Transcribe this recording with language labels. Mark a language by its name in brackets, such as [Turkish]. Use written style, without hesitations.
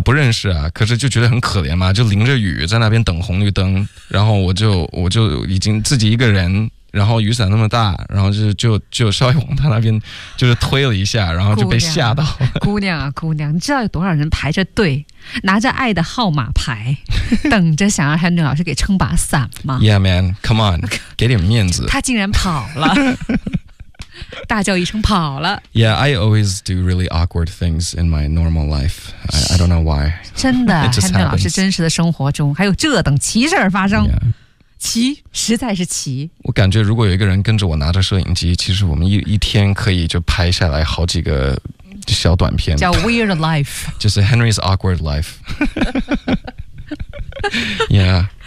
[Chinese] 不认识啊可是就觉得很可怜嘛就淋着雨在那边等红绿灯然后我就已经自己一个人然后雨伞那么大然后就稍微往他那边就是推了一下然后就被吓到了姑娘你知道有多少人排着队拿着爱的号码牌等着想让 Henry 老师给撑把伞吗 [English] Yeah man come on [Chinese] 给点面子他竟然跑了大叫一声跑了 [English] Yeah, I always do really awkward things in my normal life I don't know why [Chinese] 真的汉娜老师真实的生活中还有这等奇事儿发生、 [English] yeah. [Chinese] 奇实在是奇我感觉如果有一个人跟着我拿着摄影机其实我们 一天可以就拍下来好几个小短片叫 Weird Life 就是 Henry's Awkward Life Yeah